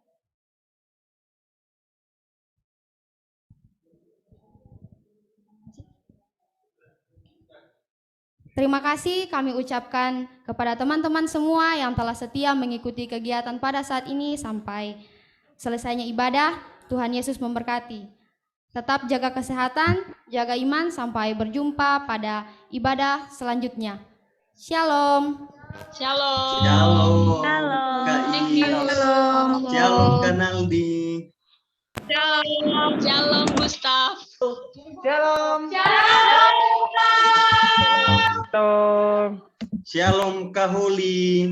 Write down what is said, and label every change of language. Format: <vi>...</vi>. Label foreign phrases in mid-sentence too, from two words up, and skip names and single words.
<id>Terima kasih kami ucapkan kepada teman-teman semua yang telah setia mengikuti kegiatan pada saat ini sampai selesainya ibadah. Tuhan Yesus memberkati. Tetap jaga kesehatan, jaga iman, sampai berjumpa pada ibadah selanjutnya. Shalom. Shalom. Shalom. Shalom. Kak</id> <en>Thank I. you.</en> <id>Shalom Kanaldi. Shalom. Shalom Gustaf. Shalom Kahuli.</id>